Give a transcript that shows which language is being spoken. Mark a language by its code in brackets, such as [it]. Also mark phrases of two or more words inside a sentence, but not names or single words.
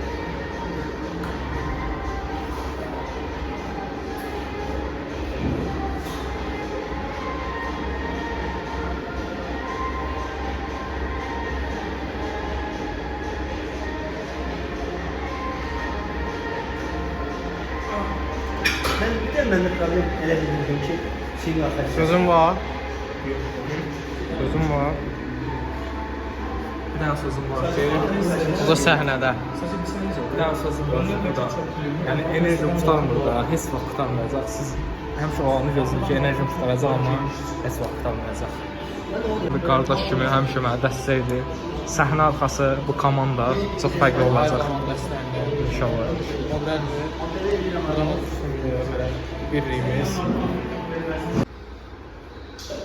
[tr] Ben de problem ele bildirdim ki şeyin arkadaşlar. Sözüm var. Sözüm var. Bir tane sözüm var ki... [az] O da səhnədə. [tr] Bir tane sözüm var burada. [az] Yəni enerji tutarmır da, heç vaxt tutarmayacaq. Siz həmişə o anı gözləyin ki, enerjim tutaracaq, amma heç vaxt tutarmayacaq. Bir qardaş kimi həmişə mənə dəstəkdir. Səhnə arxası bu komanda çox fərqli olacaq. İnşallah. Birliyimiz.